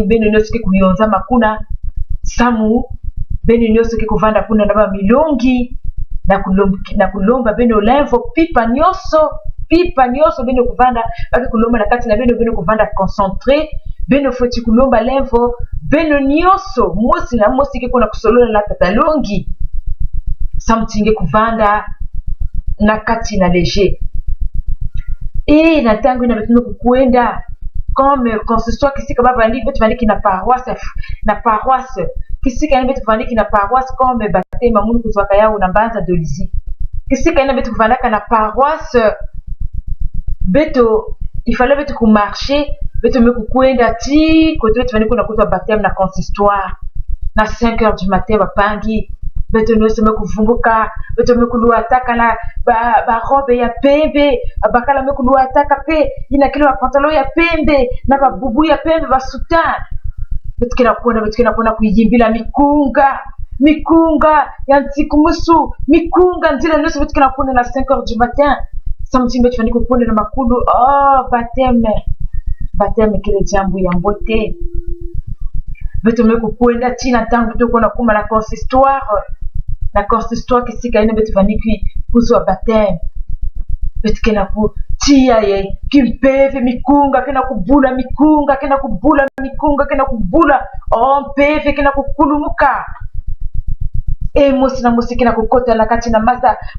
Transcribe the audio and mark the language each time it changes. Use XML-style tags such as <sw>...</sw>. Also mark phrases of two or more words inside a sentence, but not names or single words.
<ktu>beno nyonso ke kuyonza makuna samu beno nyonso ke kuvanda kuna na ba milongi na kulomba beno levo pipa nyonso beno kuvanda bake kulomba na kati na beno kuvanda concentré beno foti kulomba levo beno nyonso mosi na mosi ke kuna kusolola na katalongi samu tinge kuvanda na kati na léger na tangu ina betume kukwenda</ktu> <fr>comme consistoire</fr> <ktu>kisika bavandi betu vandiki na paroisse kisika ina betu vandiki na paroisse</ktu> <fr>comme baptême</fr> <ktu>munu kuzwaka yao na mbanza dolizi kisika ina betu vandaka na paroisse beto</ktu> <fr>il fallait</fr> <ktu>betu ku marcher betu me kukwenda ti kote betu vandiki na kuzwa baptême na consistoire na</ktu> <fr>5 heures du matin</fr> <ktu>bapangi beto nyonso me kuvumbuka beto me kuluataka na ba robe ya pembe bakala me kuluataka pe ina kile pantalon ya pembe na babubu ya pembe basutan beto kina kuona kuyimbila mikunga ya ntikumusu mikunga nzila nyonso beto kina kuona na</ktu> <fr>5 heures du matin</fr> <ktu>samedi beto fani kuona na makulu baptême kile jambo ya mbote beto me kukwenda tina tangu beto kuona kuma na consistoire kisika ina betu vaniki kuzwa baptême betu kena ku tia ye kimpeve mikunga kena kubula mpeve kena kukulumuka mosi na mosi kena kukota na kati na maza</ktu>